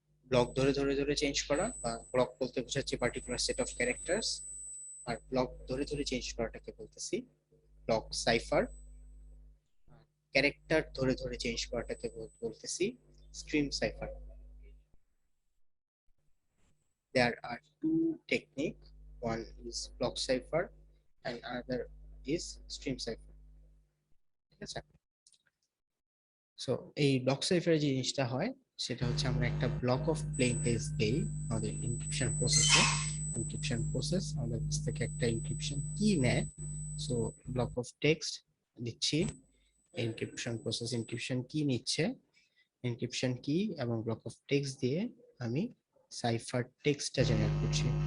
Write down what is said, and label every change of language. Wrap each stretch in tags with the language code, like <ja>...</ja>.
<bn>Block ধরে ধরে ধরে চেঞ্জ করা বা ব্লক বলতে বোঝাচ্ছি particular set of characters, আর block ধরে ধরে চেঞ্জ করাটাকে বলতেছি ব্লক সাইফার। ক্যারেক্টার ধরে ধরে চেঞ্জ করাটাকে বলতেছি stream cipher.</bn> <en>There are two techniques, one is block cipher and another is stream cipher.</en> <bn>ঠিক আছে, সো এই ব্লক সাইফারে যে জিনিসটা হয় সেটা হচ্ছে আমরা একটা ব্লক অফ প্লেন টেক্সট দেই আমাদের এনক্রিপশন প্রসেসে। এনক্রিপশন প্রসেস আমাদের কাছ থেকে একটা এনক্রিপশন কি নেয়, সো ব্লক অফ টেক্সট দিচ্ছি, এনক্রিপশন প্রসেস এনক্রিপশন কি নিচ্ছে, এনক্রিপশন কি এবং ব্লক অফ টেক্সট দিয়ে আমি সাইফার টেক্সটটা জেনারেট করছি।</bn>